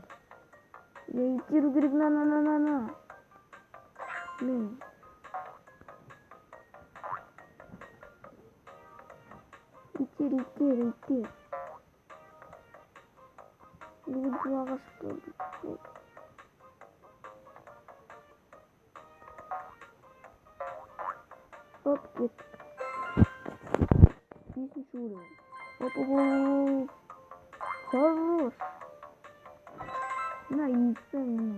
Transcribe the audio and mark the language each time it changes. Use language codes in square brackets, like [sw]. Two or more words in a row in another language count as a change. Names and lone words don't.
[ru] Я идти говорю, на. Блин. Идти. Два что ли? Оп, кет. [kk] Бесінші уровень. Оп. [ru] Хорош. На, яйца мне.